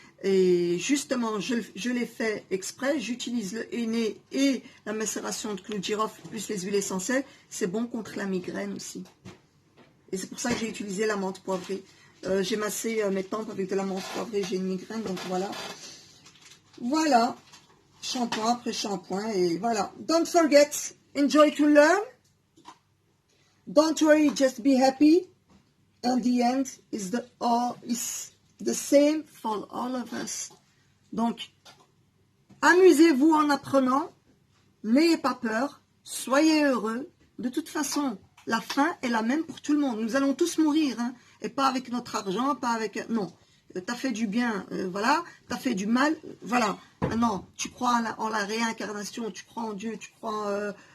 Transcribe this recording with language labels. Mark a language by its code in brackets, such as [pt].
[fr] Et justement, je l'ai fait exprès, j'utilise le henné et la macération de clou de girofle plus les huiles essentielles, c'est bon contre la migraine aussi. Et c'est pour ça que j'ai utilisé la menthe poivrée. J'ai massé mes tempes avec de la menthe poivrée, j'ai une migraine, donc voilà. Voilà, shampoing après shampoing, et voilà. [en] Don't forget, enjoy to learn. Don't worry, just be happy. And the end is the same for all of us. [fr] Donc, amusez-vous en apprenant. N'ayez pas peur. Soyez heureux. De toute façon, la fin est la même pour tout le monde. Nous allons tous mourir. Hein, et pas avec notre argent, pas avec... Non. T'as fait du bien, voilà. T'as fait du mal, voilà. Maintenant, tu crois en la réincarnation, tu crois en Dieu, tu crois...